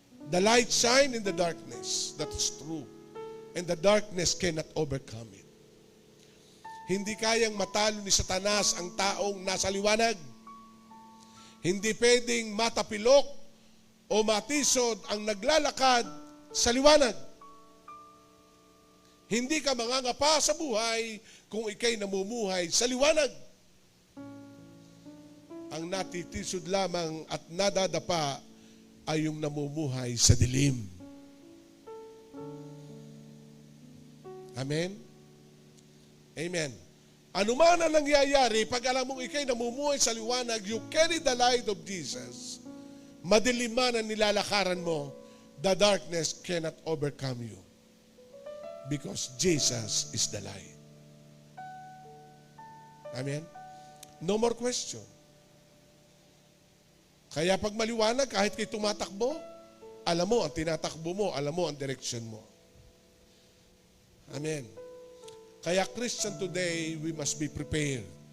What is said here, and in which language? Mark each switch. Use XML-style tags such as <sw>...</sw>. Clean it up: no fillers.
<en>The light shine in the darkness, that is true. And the darkness cannot overcome it.</en> <tl>Hindi kayang matalo ni Satanas ang taong nasa liwanag. Hindi pwedeng matapilok o matisod ang naglalakad sa liwanag. Hindi ka mangangapa sa buhay kung ikay namumuhay sa liwanag. Ang natitisod lamang at nadadapa ay yung namumuhay sa dilim. Amen? Amen. Ano man ang nangyayari, pag alam mong ikay namumuhay sa liwanag,</tl> <en>you carry the light of Jesus.</en> <tl>Madilim man ang nilalakaran mo,</tl> <en>the darkness cannot overcome you. Because Jesus is the light. Amen? No more question.</en> <tl>Kaya pag maliwanag, kahit kayo tumatakbo, alam mo ang tinatakbo mo, alam mo ang direction mo. Amen.</tl> <en>Kaya Christian today, we must be prepared.</en>